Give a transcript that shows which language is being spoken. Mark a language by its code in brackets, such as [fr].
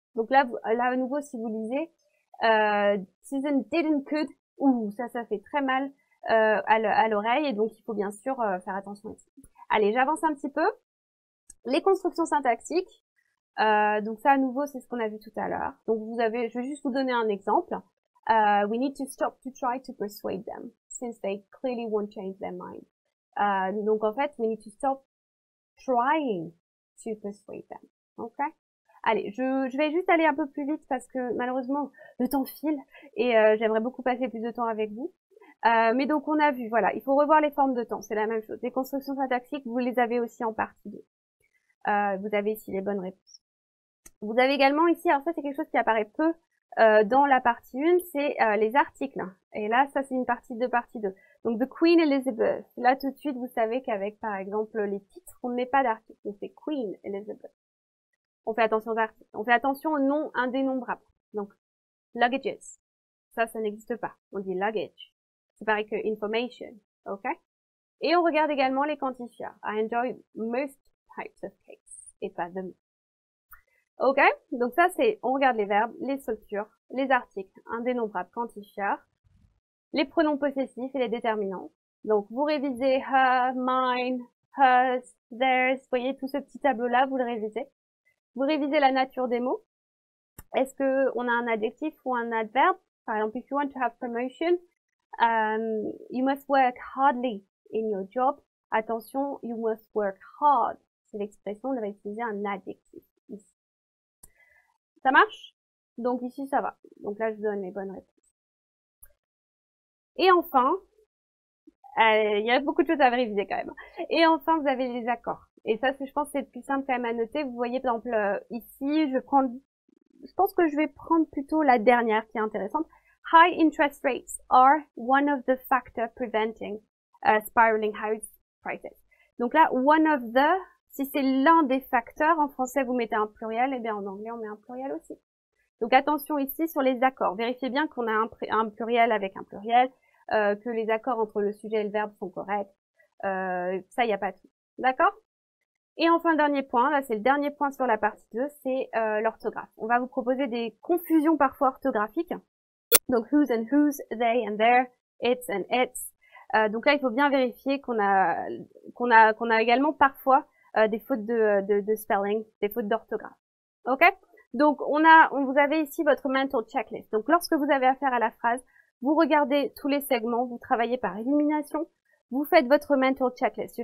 [fr] Donc là, à nouveau, si vous lisez, [en] Susan didn't could, [fr] ça fait très mal à l'oreille, et donc il faut bien sûr faire attention ici. Allez, j'avance un petit peu. Les constructions syntaxiques. Donc ça, à nouveau, c'est ce qu'on a vu tout à l'heure. Donc je vais juste vous donner un exemple. [en] We need to stop to try to persuade them, since they clearly won't change their mind. [fr] Donc en fait, [en] we need to stop trying to persuade them. Ok? [fr] Allez, je vais juste aller un peu plus vite parce que malheureusement le temps file et j'aimerais beaucoup passer plus de temps avec vous. Mais donc on a vu, voilà, il faut revoir les formes de temps, c'est la même chose. Les constructions syntaxiques, vous les avez aussi en partie 2. Vous avez ici les bonnes réponses. Vous avez également ici, alors ça c'est quelque chose qui apparaît peu dans la partie 1, c'est les articles. Et là, ça c'est une partie de partie 2. Donc, The Queen Elizabeth. Là, tout de suite, vous savez qu'avec, par exemple, les titres, on ne met pas d'article. Donc, c'est Queen Elizabeth. On fait attention aux articles. On fait attention aux noms indénombrables. Donc, luggages. Ça n'existe pas. On dit luggage. C'est pareil que information. OK? Et on regarde également les quantifiers. [en] I enjoy most types of cakes. [fr] Et pas them. OK? Donc ça, on regarde les verbes, les structures, les articles, indénombrables, quantifiers, les pronoms possessifs et les déterminants. Donc, vous révisez her, mine, hers, theirs. Vous voyez tout ce petit tableau-là, vous le révisez. Vous révisez la nature des mots. Est-ce que on a un adjectif ou un adverbe? Par exemple, [en] if you want to have promotion, you must work hardly in your job. [fr] Attention, [en] you must work hard. [fr] C'est l'expression, on va utiliser un adjectif ici. Ça marche? Donc ici, ça va. Donc là, je donne les bonnes réponses. Et enfin, il y a beaucoup de choses à réviser quand même. Et enfin, vous avez les accords. Et ça, je pense, c'est le plus simple quand même à noter. Vous voyez, par exemple, ici, je pense que je vais prendre plutôt la dernière qui est intéressante. [en] High interest rates are one of the factors preventing spiraling house prices. [fr] Donc là, one of the, si c'est l'un des facteurs, en français vous mettez un pluriel, et bien en anglais on met un pluriel aussi. Donc attention ici sur les accords. Vérifiez bien qu'on a un pluriel avec un pluriel, que les accords entre le sujet et le verbe sont corrects. Ça, il n'y a pas de souci. D'accord? Et enfin, le dernier point, là c'est le dernier point sur la partie 2, c'est l'orthographe. On va vous proposer des confusions parfois orthographiques. [en] Donc whose and whose, they and their, it's and its. [fr] Donc là, il faut bien vérifier qu'on a également parfois des fautes de spelling, des fautes d'orthographe. Ok? Donc vous avez ici votre mental checklist. Donc lorsque vous avez affaire à la phrase, vous regardez tous les segments, vous travaillez par élimination, vous faites votre mental checklist.